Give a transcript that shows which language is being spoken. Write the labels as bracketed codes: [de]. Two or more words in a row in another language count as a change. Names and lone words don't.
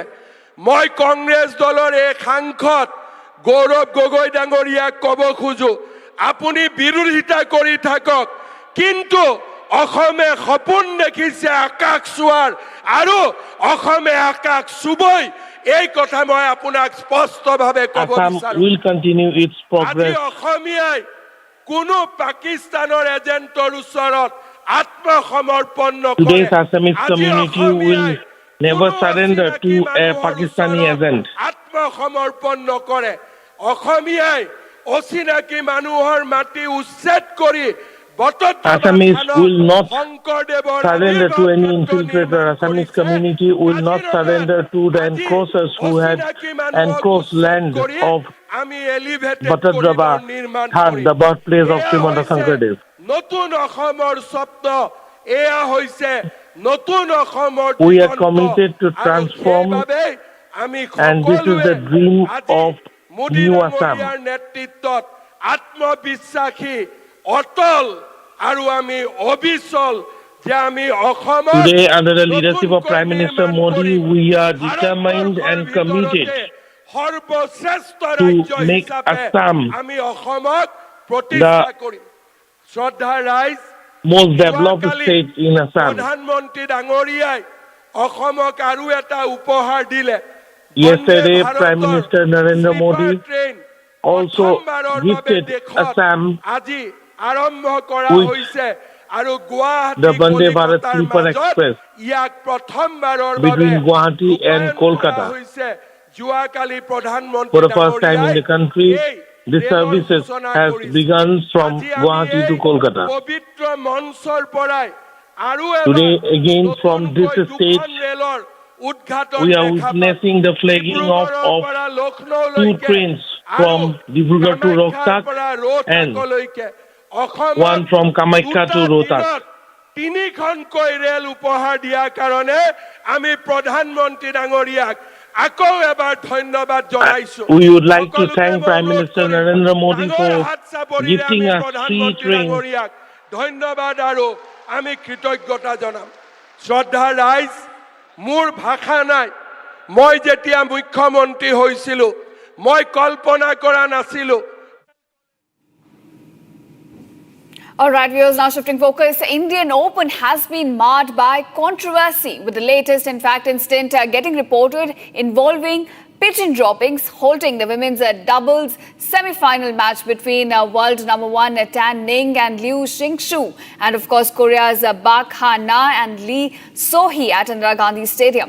[as] মই কংগ্ৰেছ দলৰ এই সাংসদ গৌৰৱ গগৈ ডাঙৰীয়াক ক'ব খোজো, আপুনি বিৰোধিতা কৰি থাকক, কিন্তু অসমে সপোন দেখিছে আকাশ চোৱাৰ, আৰু অসমে আকাশ চুবই, এই কথা মই আপোনাক স্পষ্টভাৱে ক'ব বিচাৰো। আজি অসমীয়াই কোনো পাকিস্তানৰ এজেণ্টৰ ওচৰত আত্মসমৰ্পণ নকৰে। আজি অসমীয়াই [en] never surrender to a Pakistani agent. [as] আত্মসমৰ্পণ নকৰে। অসমীয়াই অচিনাকি মানুহৰ মাটি উচ্ছেদ কৰি [en] Assamese will not surrender to any infiltrator. Assamese community will not surrender to the encroachers who had encroached land of Batadraba, Thar, the birthplace of Srimanta Shankardev. [as] নতুন অসমৰ স্বপ্ন এয়া হৈছে নতুন অসমৰ [en] We are committed to transform, and this is the dream of New Assam. [as] নেতৃত্বত আত্মবিশ্বাসী, অটল আৰু আমি অবিচল যে আমি অসমত [en] Today, under the leadership of Prime Minister Modi, we are determined and committed [as] সৰ্বশ্ৰেষ্ঠ [en] to [as] ৰাজ্য [en] make [as] হিচাপে Assam আমি অসমক প্ৰতিষ্ঠা কৰিম। শ্ৰদ্ধা ৰাইজ, [en] most developed state in Assam. [as] প্ৰধানমন্ত্ৰী ডাঙৰীয়াই অসমক আৰু এটা উপহাৰ দিলে। [en] Yesterday, Prime Minister Narendra Modi also gifted Assam [as] আজি আৰম্ভ কৰা [en] with [as] হৈছে, আৰু গুৱাহাটী [en] the Vande Bharat Sleeper Express [as] ইয়াক প্ৰথমবাৰৰ বাবে [en] between Guwahati and Kolkata. [as] যোৱাকালি প্ৰধানমন্ত্ৰী [en] For the first time in the country, the services has begun from Guwahati to Kolkata. [as] পবিত্ৰ মঞ্চৰ পৰাই আৰু [en] Today, again from this stage, [as] ৰেলৰ উদ্ঘাটন [en] we are witnessing the flagging off of 2 trains from Dibrugarh to Rohtak and one from Kamakhya to Rohtak. [as] 3খনকৈ ৰেল উপহাৰ দিয়াৰ কাৰণে আমি প্ৰধানমন্ত্ৰী ডাঙৰীয়াক আকৌ এবাৰ ধন্যবাদ জনাইছো। [en] We would like to thank Prime Minister Narendra Modi for gifting us 3 trains. [as] ধন্যবাদ আৰু আমি কৃতজ্ঞতা জনাম। শ্ৰদ্ধা ৰাইজ, মোৰ ভাষা নাই। মই যেতিয়া মুখ্যমন্ত্ৰী হৈছিলো, মই কল্পনা কৰা নাছিলো। [en] All right, viewers, now shifting focus. The Indian Open has been marred by controversy, with the latest, in fact, incident getting reported involving pigeon droppings, halting the women's doubles semi-final match between world number 1 Tan Ning and Liu Xingxu, and of course Korea's Bak Ha-na and Lee So-hee at Indira Gandhi Stadium.